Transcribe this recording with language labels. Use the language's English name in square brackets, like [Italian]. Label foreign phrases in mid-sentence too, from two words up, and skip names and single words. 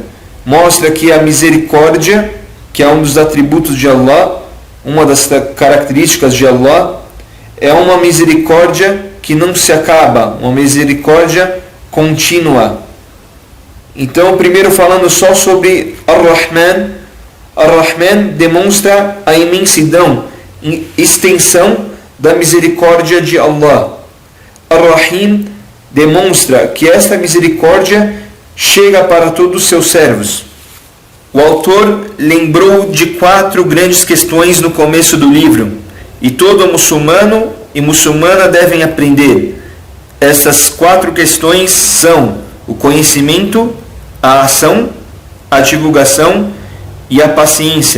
[Portuguese] Mostra que a misericórdia, que é um dos atributos de Allah, uma das características de Allah, é uma misericórdia que não se acaba, uma misericórdia contínua. Então, primeiro falando só sobre Ar-Rahman, Ar-Rahman demonstra a imensidão, extensão da misericórdia de Allah. Ar-Rahim demonstra que esta misericórdia chega para todos os seus servos. O autor lembrou de 4 grandes questões no começo do livro, e todo muçulmano e muçulmana devem aprender. Essas 4 questões são o conhecimento, a ação, a divulgação e a paciência.